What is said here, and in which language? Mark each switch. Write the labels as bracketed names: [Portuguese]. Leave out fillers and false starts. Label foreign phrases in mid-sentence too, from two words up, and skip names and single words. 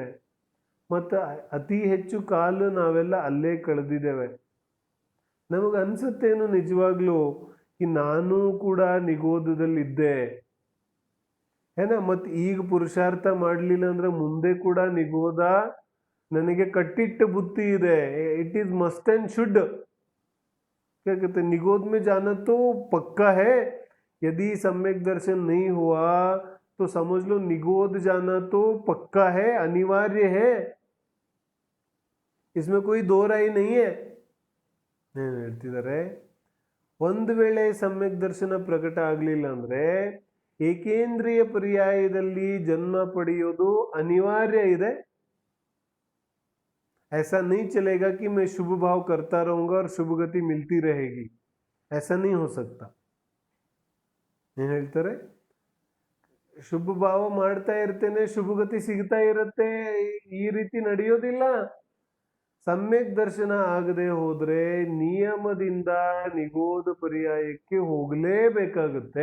[Kannada] ಮತ್ತು ಅತಿ ಹೆಚ್ಚು ಕಾಲ ನಾವೆಲ್ಲ ಅಲ್ಲೇ ಕಳೆದಿದ್ದೇವೆ. ನಮಗೆ ಅನ್ಸುತ್ತೇನು ನಿಜವಾಗ್ಲೂ ನಾನು ಕೂಡ ನಿಗೋಧದಲ್ಲಿದ್ದೆ ಏನ, ಮತ್ತು ಈಗ ಪುರುಷಾರ್ಥ ಮಾಡಲಿಲ್ಲ ಅಂದ್ರೆ ಮುಂದೆ ಕೂಡ ನಿಗೋಧ ನನಗೆ ಕಟ್ಟಿಟ್ಟ ಬುತ್ತಿ ಇದೆ. [English] It is must and should. [Hindi] क्या कहते हैं, निगोध में जाना तो पक्का है. यदि सम्यक दर्शन नहीं हुआ तो समझ लो निगोध जाना तो पक्का है, अनिवार्य है. इसमें कोई दो राय नहीं है. [Kannada] ಏನು ಹೇಳ್ತಿದ್ದಾರೆ, ಒಂದು ವೇಳೆ ಸಮ್ಯಕ್ ದರ್ಶನ ಪ್ರಕಟ ಆಗಲಿಲ್ಲ ಅಂದ್ರೆ ಏಕೇಂದ್ರಿಯ ಪರ್ಯಾಯದಲ್ಲಿ ಜನ್ಮ ಪಡೆಯೋದು ಅನಿವಾರ್ಯ ಇದೆ. [Hindi] ऐसा नहीं चलेगा कि मैं शुभ भाव करता रहूंगा और शुभ गति मिलती रहेगी. ऐसा नहीं हो सकता. [Kannada] ಏನು ಹೇಳ್ತಾರೆ, ಶುಭ ಭಾವ ಮಾಡ್ತಾ ಇರ್ತೇನೆ, ಶುಭ ಗತಿ ಸಿಗ್ತಾ ಇರುತ್ತೆ, ಈ ರೀತಿ ನಡೆಯೋದಿಲ್ಲ. ಸಮ್ಯಕ್ ದರ್ಶನ ಆಗದೆ ಹೋದ್ರೆ ನಿಯಮದಿಂದ ನಿಗೋಧ ಪರ್ಯಾಯಕ್ಕೆ ಹೋಗಲೇಬೇಕಾಗುತ್ತೆ.